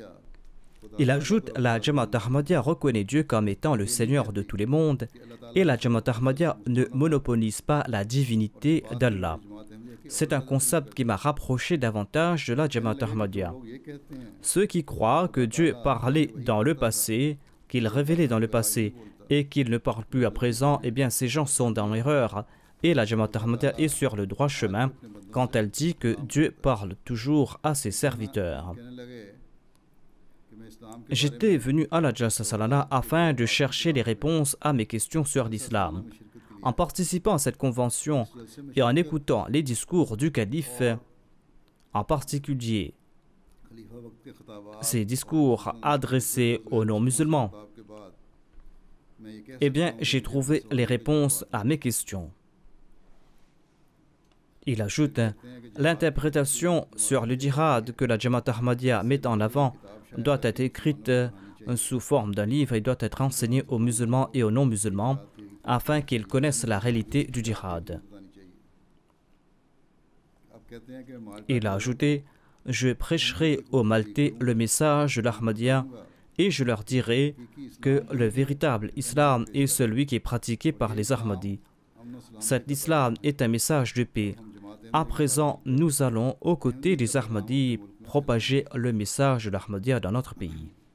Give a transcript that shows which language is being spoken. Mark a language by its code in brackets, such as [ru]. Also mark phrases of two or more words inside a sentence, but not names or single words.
[fr] Il ajoute, la Jamaat Ahmadiyya reconnaît Dieu comme étant le Seigneur de tous les mondes et la Jamaat Ahmadiyya ne monopolise pas la divinité d'Allah. C'est un concept qui m'a rapproché davantage de la Jamaat Ahmadiyya. [ur] لوگ یہ کہتے ہیں [fr] Ceux qui croient que Dieu parlait dans le passé, qu'il révélait dans le passé et qu'il ne parle plus à présent, eh bien ces gens sont dans l'erreur. Et la Jamaat Ahmadiyya est sur le droit chemin quand elle dit que Dieu parle toujours à ses serviteurs. [ur] کہنے لگے کہ میں اسلام کے [fr] J'étais venu à la Jalsa Salana afin de chercher les réponses à mes questions sur l'islam. En participant à cette convention et en écoutant les discours du calife, en particulier [ur] خلیفہ وقت کے خطابات [fr] ces discours adressés aux non-musulmans, [ur] خطاب کے بعد میں یہ کہہ [fr] eh bien, j'ai trouvé les réponses à mes questions. Il ajoute, l'interprétation sur le djihad que la Jamaat Ahmadiyya met en avant doit être écrite sous forme d'un livre et doit être enseignée aux musulmans et aux non-musulmans afin qu'ils connaissent la réalité du djihad. [ur] بتانی چاہیے۔ اب کہتے ہیں کہ مالٹا [fr] Il a ajouté, je prêcherai aux Maltais le message de l'Ahmadiyya et je leur dirai que le véritable islam est celui qui est pratiqué par les Ahmadis. Cet islam est un message de paix. À présent, nous allons, aux côtés des Ahmadis, propager le message de l'Ahmadiyya dans notre pays.